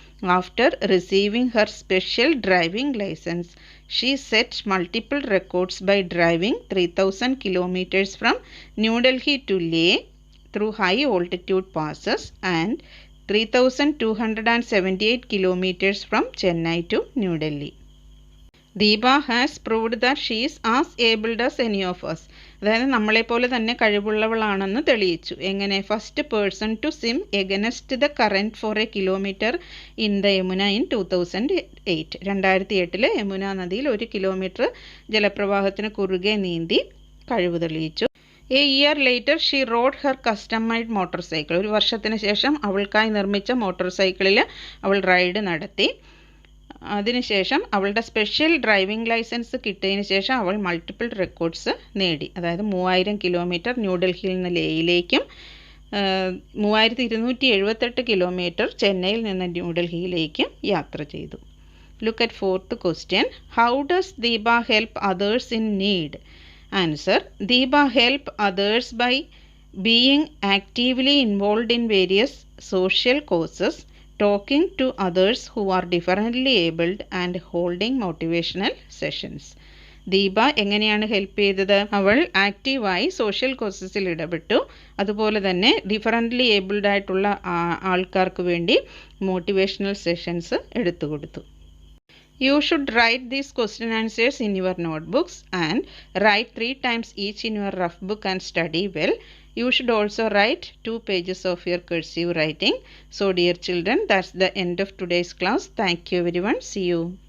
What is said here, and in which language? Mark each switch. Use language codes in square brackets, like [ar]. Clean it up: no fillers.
[en] After receiving her special driving license, she set multiple records by driving 3000 kilometers from New Delhi to Leh through high-altitude passes and 3278 kilometers from Chennai to New Delhi. Deepa has proved that she is as able as any of us. [ml] അതായത് നമ്മളെപ്പോലെ തന്നെ കഴിവുള്ളവളാണെന്ന് തെളിയിച്ചു. എങ്ങനെ? [en] First person to swim against the current for a kilometre in the Yamuna in 2008. [ml] 2008 Yamuna നദിയിൽ 1 kilometre ജലപ്രവാഹത്തിന് കുറുകെ നീന്തി കഴിവ് തെളിയിച്ചു. [en] A year later she rode her customised motorcycle. [ml] 1 വർഷത്തിന് ശേഷം അവൾക്കായി നിർമ്മിച്ച മോട്ടോർ സൈക്കിളിൽ അവൾ റൈഡ് നടത്തി. അതിനുശേഷം അവളുടെ സ്പെഷ്യൽ ഡ്രൈവിംഗ് ലൈസൻസ് കിട്ടിയതിന് ശേഷം അവൾ മൾട്ടിപ്പിൾ റെക്കോർഡ്സ് നേടി. അതായത് 3000 കിലോമീറ്റർ ന്യൂഡൽഹിയിൽ നിന്ന് ലേയിലേക്കും 3278 കിലോമീറ്റർ ചെന്നൈയിൽ നിന്ന് ന്യൂഡൽഹിയിലേക്കും യാത്ര ചെയ്തു. [en] Look at fourth question. How does Deepa help others in need? Answer, Deepa help others by being actively involved in various social causes, talking to others who are differently abled and holding motivational sessions. [ml] Deepa എങ്ങനെയാണ് help ചെയ്തത്? അവൾ ആക്റ്റീവായി social കോസസിൽ ഇടപെട്ടു. അതുപോലെ തന്നെ differently abled ആയിട്ടുള്ള ആൾക്കാർക്ക് വേണ്ടി motivational sessions എടുത്തു കൊടുത്തു. [en] You should write these question answers in your notebooks and write 3 times each in your rough book and study well. You should also write 2 pages of your cursive writing. So dear children, that's the end of today's class. Thank you everyone. See you.